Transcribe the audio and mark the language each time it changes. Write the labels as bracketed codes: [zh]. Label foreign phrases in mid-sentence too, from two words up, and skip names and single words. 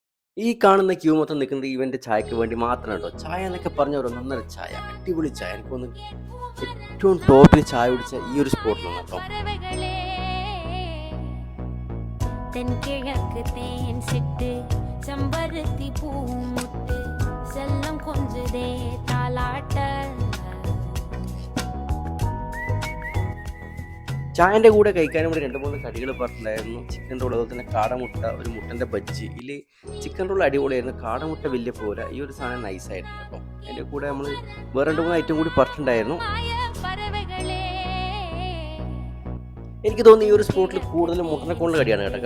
[ml] ഈ കാണുന്ന ക്യൂ മൊത്തം നിൽക്കുന്നത് ഇവൻ്റെ ചായക്ക് വേണ്ടി മാത്രമാണ് കേട്ടോ. ചായ എന്നൊക്കെ പറഞ്ഞ ഒരു ഒന്നൊന്നര ചായ, അടിപൊളി ചായ. എനിക്ക് തോന്നുന്നു ഏറ്റവും ടോപ്പിൽ ചായ കുടിച്ച ഈ ഒരു സ്പോട്ടിലാണ് കേട്ടോ. [ta] தென்கிழக்கு தேன் சிட்டு செம்பருத்தி பூமுட்டு செல்லம் கொஞ்சதே தாலாட்ட. [ml] ചായൻ്റെ കൂടെ കഴിക്കാനും കൂടി 2-3 കടികൾ പറഞ്ഞിട്ടുണ്ടായിരുന്നു. ചിക്കൻ റോൾ, അതുപോലെ തന്നെ കാടമുട്ട, ഒരു മുട്ടൻ്റെ ബജ്ജി. ഇതിൽ ചിക്കൻ റോൾ അടിപൊളിയായിരുന്നു, കാടമുട്ട വലിയ പോരാ. ഈ ഒരു സാധനം നൈസായിരുന്നു കേട്ടോ. അതിൻ്റെ കൂടെ നമ്മൾ വേറെ 2-3 ഐറ്റം കൂടി പറഞ്ഞിട്ടുണ്ടായിരുന്നു. എനിക്ക് തോന്നുന്നു ഈ ഒരു സ്പോട്ടിൽ കൂടുതലും മുട്ടനെ കൊണ്ട് കടിയാണ് കേട്ടോ.